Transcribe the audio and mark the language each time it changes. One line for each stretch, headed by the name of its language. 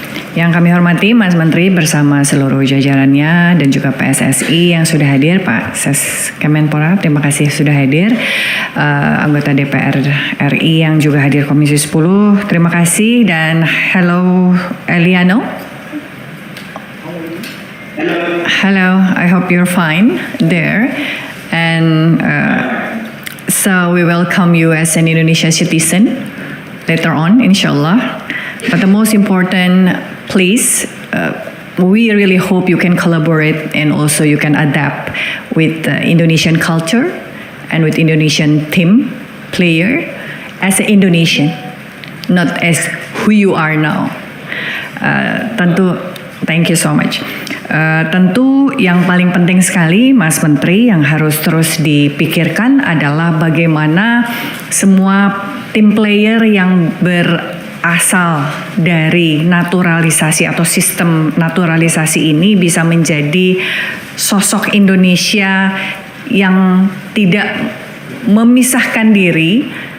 Indonesian: Yang kami hormati Mas Menteri bersama seluruh jajarannya dan juga PSSI yang sudah hadir, Pak Ses Kemenpora, terima kasih sudah hadir. Anggota DPR RI yang juga hadir Komisi 10, terima kasih dan hello Eliano.
English: Hello, I hope you're fine there. And so we welcome you as an Indonesian citizen later on, inshallah. But the most important, please, we really hope you can collaborate and also you can adapt with Indonesian culture and with Indonesian team player as an Indonesian, not as who you are now. Tentu, thank you so much.
Indonesian: Tentu yang paling penting sekali Mas Menteri yang harus terus dipikirkan adalah bagaimana semua tim player yang berasal dari naturalisasi atau sistem naturalisasi ini bisa menjadi sosok Indonesia yang tidak memisahkan diri.